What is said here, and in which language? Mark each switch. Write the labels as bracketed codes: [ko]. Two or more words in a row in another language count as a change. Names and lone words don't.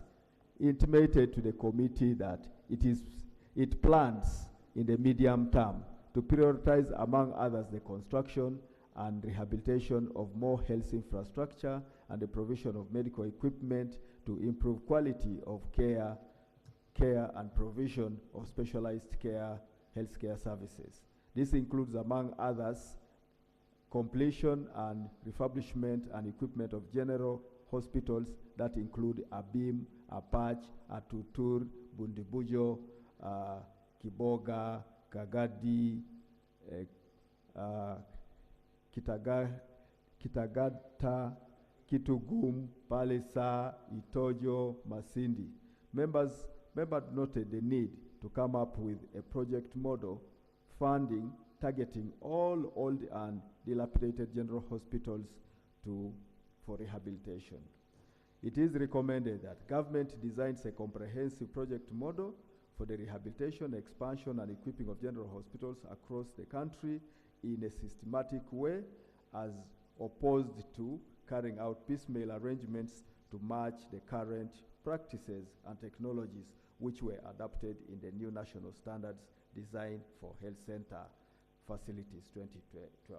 [en] intimated to the committee that it plans in the medium term to prioritize, among others, the construction and rehabilitation of more health infrastructure and the provision of medical equipment to improve quality of care and provision of specialized healthcare services. This includes, among others, completion and refurbishment and equipment of general hospitals that include Abim, Apach, Atutur, Bundibujo, Kiboga, Kagadi, Kitagata, Kitugum, Palesa, Itojo, Masindi. Members noted the need to come up with a project model funding targeting all old and dilapidated general hospitals for rehabilitation. It is recommended that government designs a comprehensive project model for the rehabilitation, expansion, and equipping of general hospitals across the country in a systematic way as opposed to carrying out piecemeal arrangements to match the current practices and technologies which were adopted in the new national standards designed for health center facilities 2012.